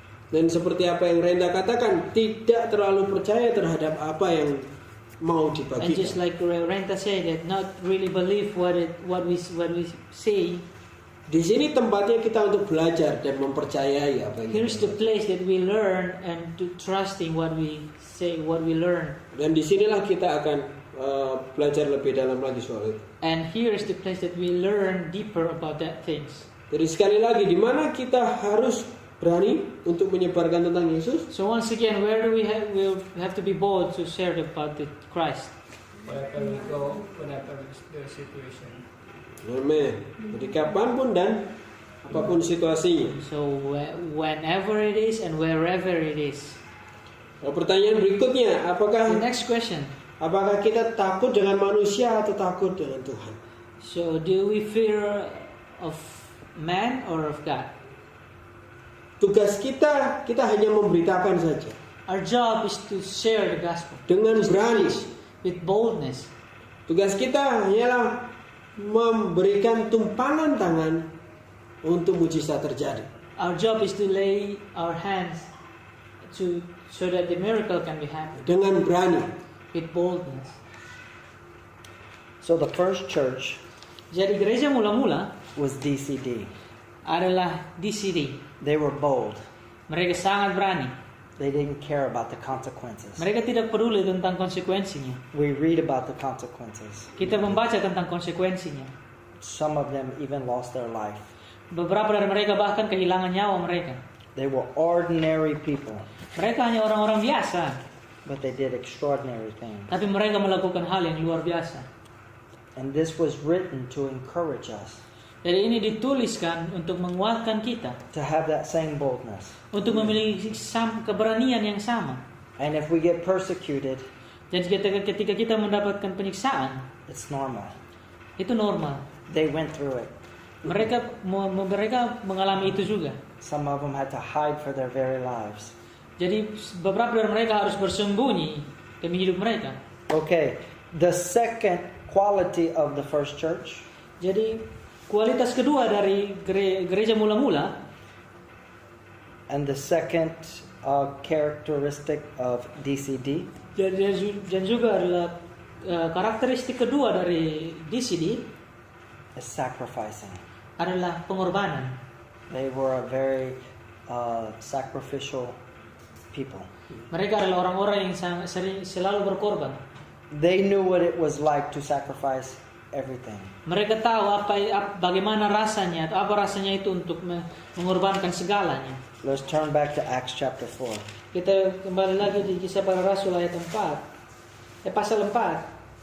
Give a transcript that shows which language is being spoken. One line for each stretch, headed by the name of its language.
Indonesian: Dan seperti apa yang Renda katakan, tidak terlalu percaya terhadap apa yang mau dibagikan.
English: And just like Renta said, that not really believe what we say.
Indonesian: Di sini tempatnya kita untuk belajar dan mempercayai apa yang
English: Here's the place that we learn and to trusting what we say, what we learn.
Indonesian: Dan disinilah kita akan belajar lebih dalam lagi soal itu.
English: And here is the place that we learn deeper about that things.
Indonesian: Jadi sekali lagi, di mana kita harus berani untuk menyebarkan tentang Yesus?
English: So once again, where do we have to be bold to share about the Christ? Wherever we go, whatever the situation.
Indonesian: Amin. Jadi kapanpun dan apapun situasinya.
English: So whenever it is and wherever it is.
Indonesian: Pertanyaan berikutnya,
English: The next question.
Indonesian: apakah kita takut dengan manusia atau takut dengan Tuhan?
English: So do we fear of man or of God?
Indonesian: Tugas kita hanya memberitakan saja.
English: Our job is to share the gospel
Indonesian: Dengan berani.
English: with boldness.
Indonesian: Tugas kita hanyalah memberikan tumpangan tangan untuk mujizat terjadi.
English: Our job is to lay our hands so that the miracle can be happened
Indonesian: Dengan berani.
English: with boldness. So the first church
Indonesian: Jadi gereja mula-mula
English: was DCD.
Indonesian: adalah DCD.
English: They were bold.
Indonesian: Mereka sangat berani.
English: They didn't care about the consequences.
Indonesian: Mereka tidak peduli tentang konsekuensinya.
English: We read about the consequences.
Indonesian: Kita membaca tentang konsekuensinya.
English: Some of them even lost their life.
Indonesian: Beberapa dari mereka bahkan kehilangan nyawa mereka.
English: They were ordinary people,
Indonesian: Mereka hanya orang-orang biasa,
English: but they did extraordinary things.
Indonesian: tapi mereka melakukan hal yang luar biasa.
English: And this was written to encourage us
Indonesian: Jadi ini dituliskan untuk menguatkan kita,
English: to have that same boldness.
Indonesian: untuk memiliki keberanian yang sama.
English: And if we get persecuted,
Indonesian: Dan ketika kita mendapatkan penyiksaan,
English: it's normal.
Indonesian: itu normal.
English: They went through it.
Indonesian: Mereka mengalami itu juga.
English: Some of them had to hide for their very lives.
Indonesian: Jadi beberapa dari mereka harus bersembunyi demi hidup mereka.
English: Okay, the second quality of the first church
Indonesian: Jadi kualitas kedua dari gereja mula-mula,
English: and the second characteristic of DCD
Indonesian: dan juga adalah karakteristik kedua dari DCD
English: is sacrificing.
Indonesian: adalah pengorbanan.
English: They were a very sacrificial people.
Indonesian: Mereka adalah orang-orang yang selalu berkorban.
English: They knew what it was like to sacrifice everything.
Indonesian: Mereka tahu bagaimana rasanya atau apa rasanya itu untuk mengorbankan segalanya.
English: Let's turn back to Acts chapter 4.
Indonesian: Kita kembali lagi di Kisah Para Rasul ayat 4. Pasal 4.